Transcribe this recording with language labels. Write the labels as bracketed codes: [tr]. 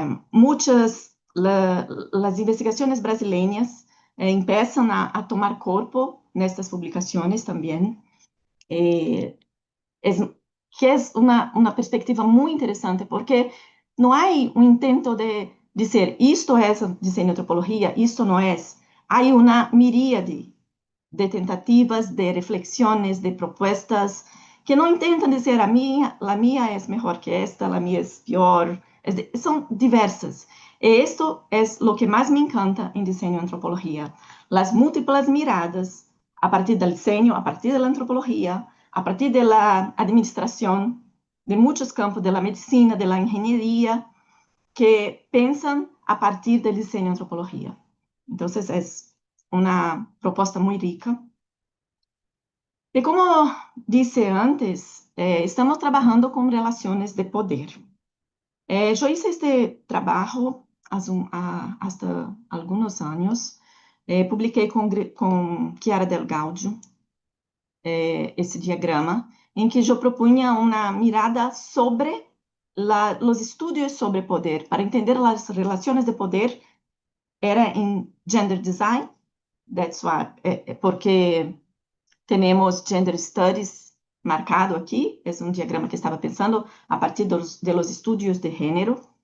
[pt] Muitas, as investigações brasileiras [es] empiezan [pt] a tomar corpo nestas publicações também. [es] Es, que es una perspectiva muy interesante porque no hay un intento de decir esto es diseño antropología, esto no es. Hay una miríade de tentativas, de reflexiones, de propuestas que no intentan decir la mía es mejor que esta, la mía es peor. Son diversas. Y esto es lo que más me encanta en diseño antropología. Las múltiples miradas a partir del diseño, a partir de la antropología, a partir de la administración, de muchos campos de la medicina, de la ingeniería, que piensan a partir del diseño antropología. Entonces es una propuesta muy rica. Y como dije antes, estamos trabajando con relaciones de poder. Yo hice este trabajo hasta algunos años. [pt] Publiquei com Chiara Del Gaudio esse diagrama, em que eu propunha uma mirada sobre os estudos sobre poder. Para entender as relações de poder, era em gender design, [en] that's why, [pt] porque temos gender studies marcado aqui, é um diagrama que estava pensando a partir de los estudos de gênero.